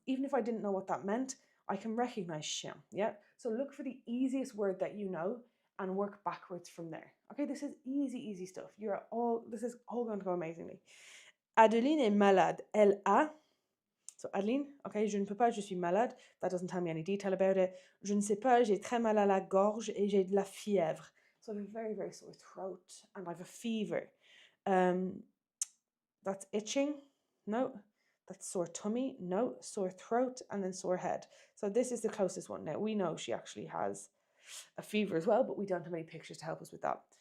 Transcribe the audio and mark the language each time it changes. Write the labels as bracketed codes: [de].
[en] Even if I didn't know what that meant, I can recognize chien. Yeah? So look for the easiest word that you know and work backwards from there. Okay, this is easy stuff. This is all going to go amazingly. [fr] Adeline est malade. Elle a. So Adeline, okay, je ne peux pas, je suis malade. [en] That doesn't tell me any detail about it. [fr] Je ne sais pas, j'ai très mal à la gorge et j'ai de la fièvre. [en] So I have a very sore throat and I have a fever. That's itching. No. That's sore tummy. No. Sore throat and then sore head. So this is the closest one. Now we know she actually has a fever as well, but we don't have any pictures to help us with that.